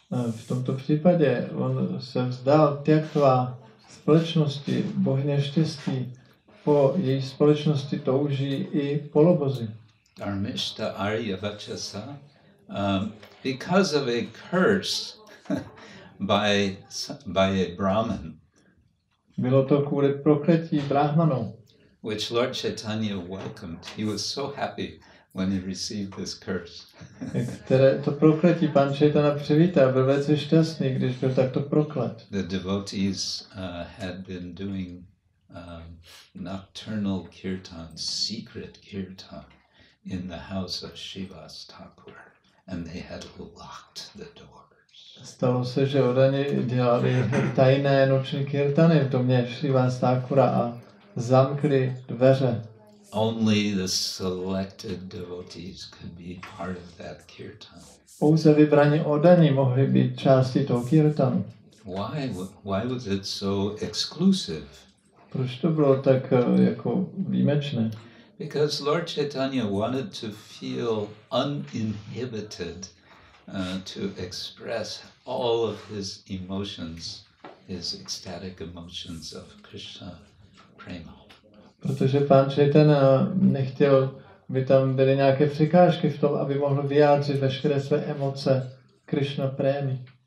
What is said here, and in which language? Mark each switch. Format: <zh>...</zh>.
<cs>V tomto případě on se vzdal Tyaktva společnosti bohyně štěstí. Po její společnosti touží i polobozy.</cs> <sa>Dharmishta Arya Vachasa,</sa> <en>because of a curse by a Brahmin,</en> <cs>bylo to kvůli prokletí Brahmanou,</cs> <en>which Lord Chaitanya welcomed. He was so happy when he received this curse.</en> <cs>Které to prokletí pan Chaitanya přivítal, byl velice šťastný, když byl takto proklet.</cs> <en>The devotees had been doing nocturnal kirtan, secret kirtan, in the house of Srivas Thakur, and they had locked the doors.</en> <cs>Stalo se, že odani dělali tajné noční kirtany v domě Srivas Thakura a zamkli dveře.</cs> <en>Only the selected devotees could be part of that kirtan.</en> <cs>Pouze vybraní odani mohli být částí toho kirtanu.</cs> <en>Why was it so exclusive?</en> <cs>Proč to bylo tak jako výjimečné?</cs> <en>Because Lord Chaitanya wanted to feel uninhibited, to express all of his emotions, his ecstatic emotions of Krishna prema.</en> <cs>Protože pán Chaitanya nechtěl, aby tam byly nějaké překážky v tom, aby mohl vyjádřit veškeré své emoce Krishna prémy.</cs>